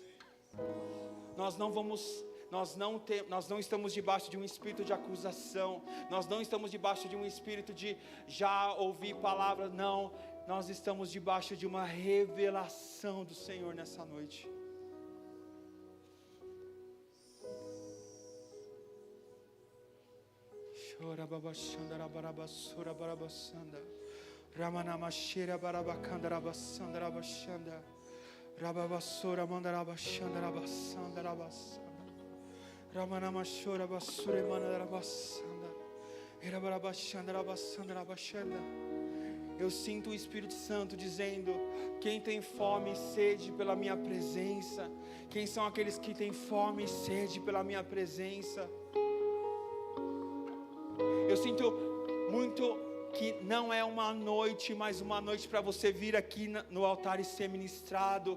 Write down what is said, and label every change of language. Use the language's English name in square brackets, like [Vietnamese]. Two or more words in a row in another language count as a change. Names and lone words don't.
[Portuguese] Nós não estamos debaixo de um espírito de acusação, nós não estamos debaixo de um espírito de já ouvir palavras, não, nós estamos debaixo de uma revelação do Senhor nessa noite. Chora babachanda rabarabasura barabasanda Ramanamashira barabakanda rabasanda rabashanda Rababassora mandarabashanda rabassanda rabassanda. Ramanamashora basure mandarabashanda. Erabarabashanda rabassanda rabashanda. Eu sinto o Espírito Santo dizendo: quem tem fome e sede pela minha presença? Quem são aqueles que têm fome e sede pela minha presença? Eu sinto muito que não é uma noite, mas uma noite para você vir aqui no altar e ser ministrado.